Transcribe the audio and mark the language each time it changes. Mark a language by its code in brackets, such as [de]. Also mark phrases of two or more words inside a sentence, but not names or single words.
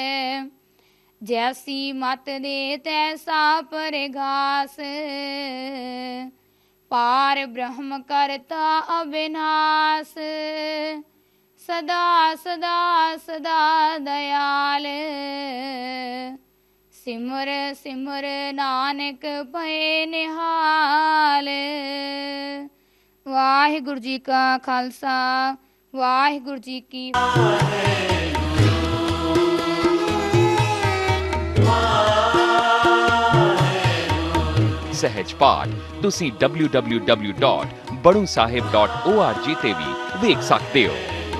[pa] ਜੈਸੀ ਮਤ ਦੇ ਤੈਸਾ ਪਰਗਾਸ, ਪਾਰ ਬ੍ਰਹਮ ਕਰਤਾ ਅਬਿਨਾਸ। ਸਦਾ ਸਦਾ ਸਦਾ ਦਇਆਲ, ਸਿਮਰ ਸਿਮਰ ਨਾਨਕ ਭਏ ਨਿਹਾਲ। ਵਾਹਿਗੁਰੂ ਜੀ ਕਾ ਖ਼ਾਲਸਾ, ਵਾਹਿਗੁਰੂ ਜੀ ਕੀ ਸਹਜ ਪਾਠ ਤੁਸੀਂ www.badusahib.org ਤੇ ਵੀ ਵੇਖ ਸਕਦੇ ਹੋ।